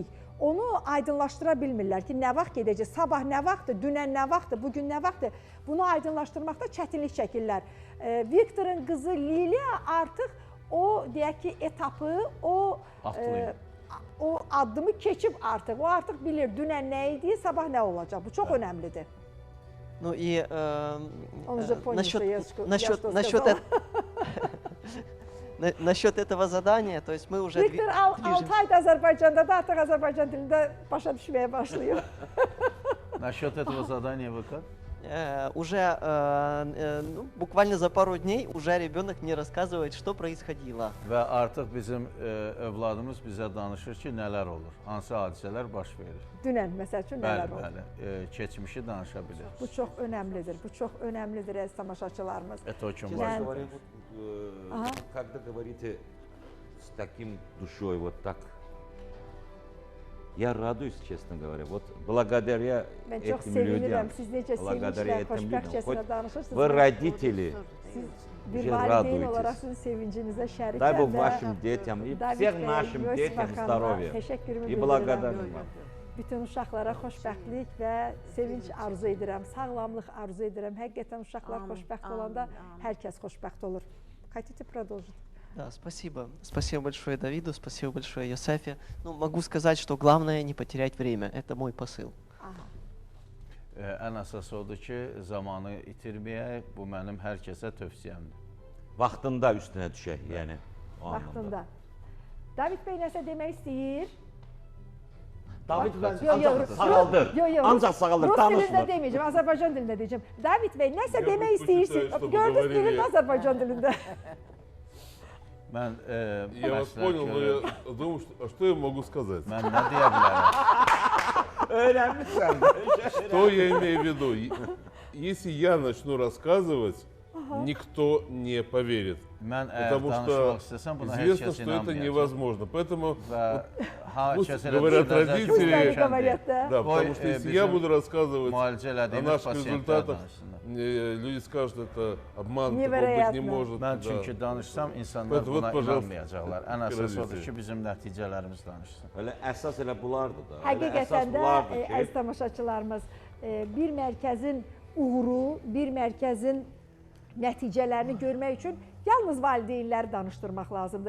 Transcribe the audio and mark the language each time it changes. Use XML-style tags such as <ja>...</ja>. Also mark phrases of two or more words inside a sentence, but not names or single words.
<az>Onu aydınlaşdıra bilmirlər ki, nə vaxt gedəcək, sabah nə vaxtdır, dünən nə vaxtdır, bugün nə vaxtdır? Bunu aydınlaşdırmaqda çətinlik çəkirlər. Viktorun qızı Liliya artıq o deyək ki, etapı, o addımı keçib artıq. O artıq bilir dünən nə idi, sabah nə olacaq. Bu çox önəmlidir.</az> <ru>Ну и Он уже понял, что я что насчет этого задания, то есть мы уже</ru> <az>Viktor 6 ayda Azərbaycanda da artıq Azərbaycan dilində başa düşməyə başlayır.</az> <ru>Насчет этого задания вы как? Уже буквально за пару дней уже ребенок мне рассказывает, что происходило.</ru> <az>Və artıq bizim övladımız bizə danışır ki, nələr olur, hansı hadisələr baş verir. Dünən məsəl üçün nələr olur? Bəli, keçmişi danışa bilir. Bu çox önəmlidir. Bu çox önəmlidir əziz tamaşaçılarımız.</az> <ru>Это очень Честно важно. говоря, когда говорите с таким душой, вот так, я радуюсь, честно говоря. Вот благодаря</ru> <az>Mən çox</az> <ru>этим</ru> <az>sevinirəm.</az> <ru>людям,</ru> <az>Siz necə</az> <ru>благодаря</ru> <az>sevinclə,</az> <ru>этим</ru> <az>xoşbəxtcəsinə</az> <ru>людям,</ru> <az>danışırsınız.</az> <ru>вы родители,</ru> <az>Siz bir</az> <ru>уже</ru> <az>valideyn olaraq</az> <ru>радуйтесь.</ru> <az>sizin sevincinizə şərikəm.</az> <ru>Дай Бог вашим детям и</ru> <az>David</az> <ru>всех</ru> <az>bəy,</az> <ru>нашим</ru> <az>Yusif</az> <ru>детям</ru> <az>xanıma</az> <ru>здоровья</ru> <az>təşəkkürümü</az> <ru>и</ru> <az>bildirirəm.</az> <ru>благодарны вам.</ru> <az>Bütün uşaqlara xoşbəxtlik və sevinç arzu edirəm, sağlamlıq arzu edirəm. Həqiqətən uşaqlar xoşbəxt olanda hər kəs xoşbəxt olur.</az> <ru>Хотите продолжить? Да, спасибо. Спасибо большое Давиду, спасибо большое Йосефе. Ну, могу сказать, что главное не потерять время. Это мой посыл.</ru> <az>Ən əsası odur ki, zamanı itirməyək, bu mənim hər kəsə tövsiyəmdir. Vaxtında üstünə düşək, yəni o anlamda. Vaxtında. David bəy nəsə demək istəyir? David bəy ancaq sağaldır, ancaq sağaldır, Rus dilində danışmır. deməyəcəm, Azərbaycan dilində deyəcəm. David bəy nəsə demək istəyirsin? Gördünüz dilində Azərbaycan dilində. Mən</az> <ru>Я вас понял, но я думаю, что я могу сказать?</ru> <az>Mən nə deyə bilərəm? Öyrənmişsən.</az> <ru>Что я имею в виду? Если я начну рассказывать, никто не поверит. Потому что известно, что это невозможно. Поэтому пусть говорят родители, да, потому что если я буду рассказывать о наших результатах, люди скажут, это обман, такого быть не может.</ru> <az>Mən çünki danışsam, insanlar buna inanmayacaqlar. Ən əsas odur ki, bizim nəticələrimiz danışsın. Elə əsas elə bulardır da. Həqiqətən də, əziz tamaşaçılarımız, bir mərkəzin uğuru, bir mərkəzin nəticələrini görmək üçün yalnız valideynləri danışdırmaq lazımdır.</az>